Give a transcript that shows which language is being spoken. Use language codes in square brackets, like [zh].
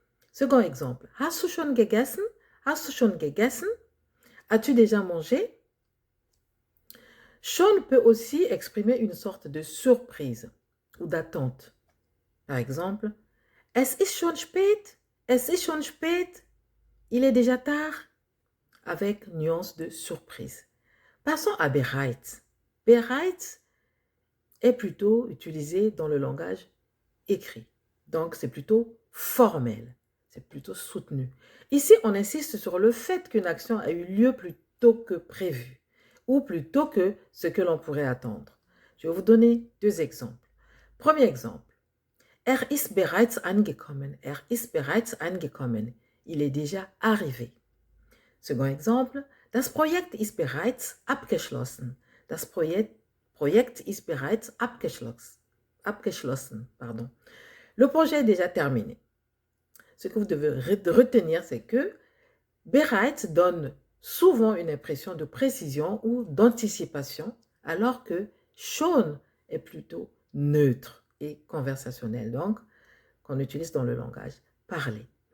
[fr] Second exemple, [de] hast du schon gegessen? Hast du schon gegessen? [fr] As-tu déjà mangé? Schon peut aussi exprimer une sorte de surprise ou d'attente. Par exemple, [de] es ist schon spät? Es ist schon spät? [fr] Il est déjà tard? Avec nuance de surprise. Passons à bereits. Bereits est plutôt utilisé dans le langage écrit. Donc, c'est plutôt formel. C'est plutôt soutenu. Ici, on insiste sur le fait qu'une action a eu lieu plus tôt que prévu ou plus tôt que ce que l'on pourrait attendre. Je vais vous donner deux exemples. Premier exemple. [de] Er ist bereits angekommen. Er ist bereits angekommen. [fr] Il est déjà arrivé. Second exemple. [de] Das Projekt ist bereits abgeschlossen. Das Projekt ist bereits abgeschlossen. [fr] Pardon. Le projet est déjà terminé. Ce que vous devez retenir, c'est que bereits donne souvent une impression de précision ou d'anticipation, alors que schon est plutôt neutre et conversationnel, donc qu'on utilise dans le langage parlé.